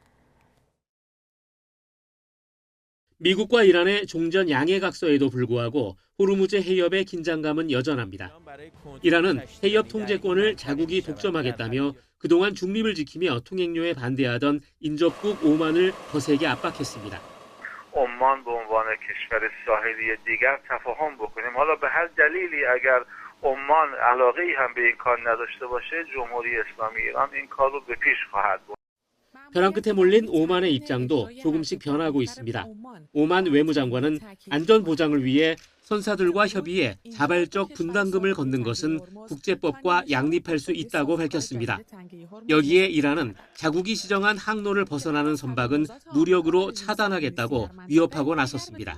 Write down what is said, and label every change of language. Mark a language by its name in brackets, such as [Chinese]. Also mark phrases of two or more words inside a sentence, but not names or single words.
[Korean] 미국과 이란의 종전 양해각서에도 불구하고 호르무즈 해협의 긴장감은 여전합니다. 이란은 해협 통제권을 자국이 독점하겠다며 그동안 중립을 지키며 통행료에 반대하던 인접국 오만을 거세게 압박했습니다. [Persian] 오만 به عنوان کشور ساحلی دیگر تفاهم بکنیم. حالا به هر دلیلی اگر عمان علاقه‌ای هم به این کار نداشته باشه جمهوری اسلامی ایران این کار رو به پیش خواهد برد. [Korean] 벼랑 끝에 몰린 오만의 입장도 조금씩 변하고 있습니다. 오만 외무장관은 안전 보장을 위해 선사들과 협의해 자발적 분담금을 걷는 것은 국제법과 양립할 수 있다고 밝혔습니다. 여기에 이란은 자국이 지정한 항로를 벗어나는 선박은 무력으로 차단하겠다고 위협하고 나섰습니다.